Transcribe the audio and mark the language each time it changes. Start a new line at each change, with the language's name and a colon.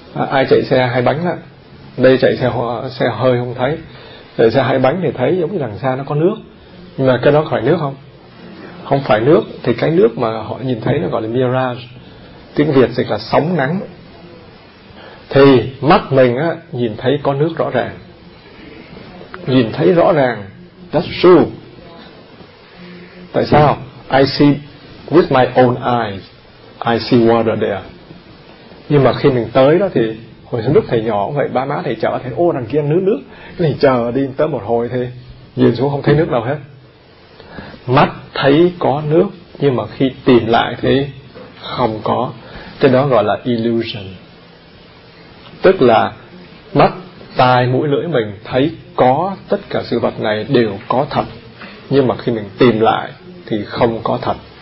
Vietnamese: Ai chạy xe hai bánh đó, đây chạy xe hơi không thấy, chạy xe hai bánh thì thấy giống như đằng xa nó có nước. Nhưng mà cái đó khỏi nước không? Không phải nước. Thì cái nước mà họ nhìn thấy nó gọi là mirage, tiếng Việt dịch là sóng nắng. Thì mắt mình á, nhìn thấy có nước rõ ràng, nhìn thấy rõ ràng.
English: That's true.
Vietnamese: Tại sao?
English: I see with my own eyes, I see water there.
Vietnamese: Nhưng mà khi mình tới đó thì hồi xưa lúc thầy nhỏ vậy, ba má thầy chở thầy, ô đằng kia nước. Cái này chờ đi tới một hồi thì nhìn xuống không thấy nước đâu hết. Mắt thấy có nước nhưng mà khi tìm lại thì không có. Cái đó gọi là illusion. Tức là mắt, tai, mũi, lưỡi mình thấy có tất cả sự vật này đều có thật, nhưng mà khi mình tìm lại thì không có thật.